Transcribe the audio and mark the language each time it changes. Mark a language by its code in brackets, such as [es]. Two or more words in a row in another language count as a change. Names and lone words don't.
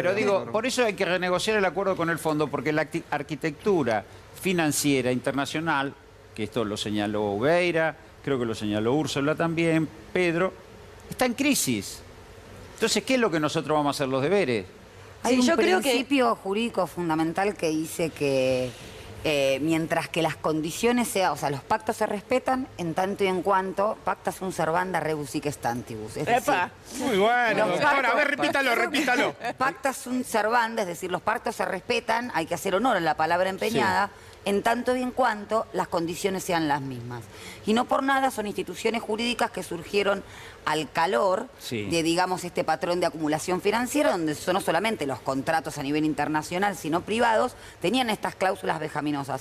[es] pero digo, por eso hay que renegociar el acuerdo con el fondo, porque la arquitectura financiera internacional, que esto lo señaló Ubeira, creo que lo señaló Úrsula también, Pedro, está en crisis. Entonces, ¿qué es lo que nosotros vamos a hacer los deberes? Hay Sí, un yo creo que- principio jurídico fundamental que dice que mientras que las condiciones sean, o sea, los pactos se respetan en tanto y en cuanto [la] pacta sunt servanda rebus sic stantibus. [es] Es decir, Epa. Muy bueno, Los doctora. A pactos- ver, repítalo. [la] pacta sunt servanda, [es] es decir, los pactos se respetan, hay que hacer honor a la palabra empeñada, en tanto y en cuanto las condiciones sean las mismas. Y no por nada son instituciones jurídicas que surgieron al calor Sí. de, digamos, este patrón de acumulación financiera, donde no solamente los contratos a nivel internacional, sino privados, tenían estas cláusulas vejaminosas.